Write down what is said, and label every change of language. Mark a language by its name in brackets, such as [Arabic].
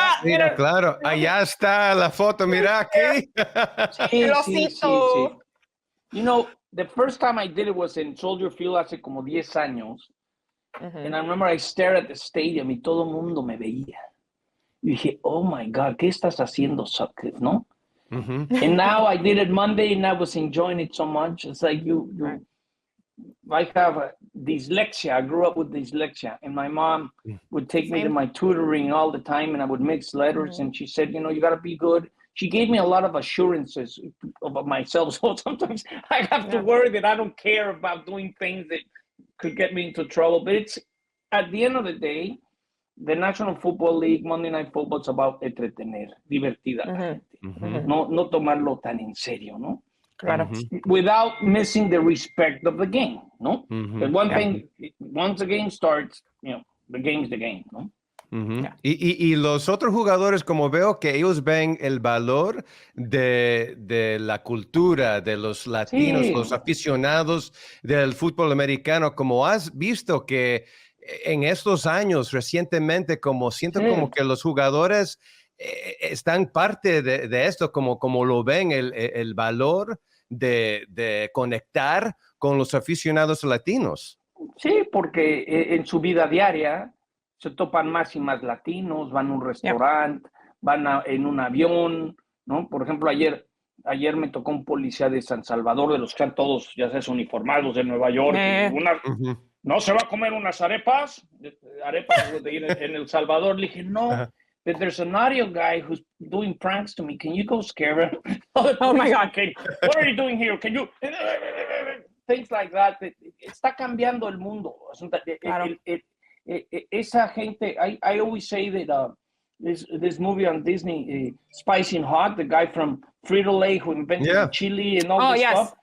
[Spanish] Mira, claro, allá está la foto, mira aquí. [English] Sí. You know, the first time I did it was in Soldier Field [Spanish] hace como 10 años. [English] And I remember I stared at the stadium [Spanish] y todo el mundo me veía. Y dije, [English] oh my God, [Spanish] ¿qué estás haciendo, Sutcliffe, no? [English] And now I did it Monday and I was enjoying it so much. It's like you I have dyslexia. I grew up with dyslexia, and my mom would take me to my tutoring all the time, and I would mix letters. And she said, you got to be good. She gave me a lot of assurances about myself. So sometimes I have to worry that I don't care about doing things that could get me into trouble. But it's at the end of the day, the National Football League, Monday Night Football, is about [Spanish] entretener, divertida la gente. No tomarlo tan en serio, ¿no? Claro. [English] Without missing the respect of the game, ¿no? But one thing, once the game starts, the game's the game, ¿no? [Spanish] Y los otros jugadores, como veo que ellos ven el valor de la cultura de los latinos, los aficionados del fútbol americano, como has visto que en estos años recientemente, siento como que los jugadores están parte de esto, como lo ven, el valor de conectar con los aficionados latinos. Sí, porque en su vida diaria se topan más y más latinos, van a un restaurante, van en un avión, ¿no? Por ejemplo, ayer me tocó un policía de San Salvador, de los que están todos, ya sabes, uniformados de Nueva York. ¿No se va a comer unas arepas? En El Salvador. Le dije, no, [English] but there's an audio guy who's doing pranks to me. Can you go scare him? Oh my God. What are you doing here? Can you... Things like that. [Spanish] Está cambiando el mundo. Claro. Esa gente, [English] I always say that this movie on Disney, Spicy Hot, the guy from Frito-Lay who invented chili and all this stuff.